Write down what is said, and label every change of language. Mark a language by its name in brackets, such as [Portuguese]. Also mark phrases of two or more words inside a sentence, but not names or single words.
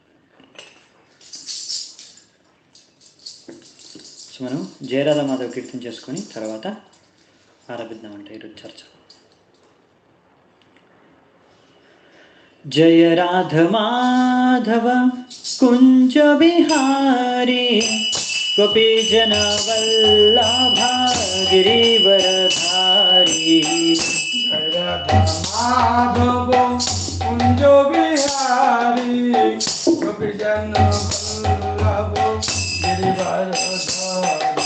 [Telugu] సో మనం జయరాధ మాధవ్ కీర్తన చేసుకొని తర్వాత ఆరంభిద్దామంట ఈరోజు చర్చ. [Sanskrit] జయ రాధ మాధవ కుంజ బిహారీ गोपीजन वल्लभा गिरिवरधारी. जय राधा माधव कुंज बिहारी गोपीजन वल्लभ गिरिवरधारी.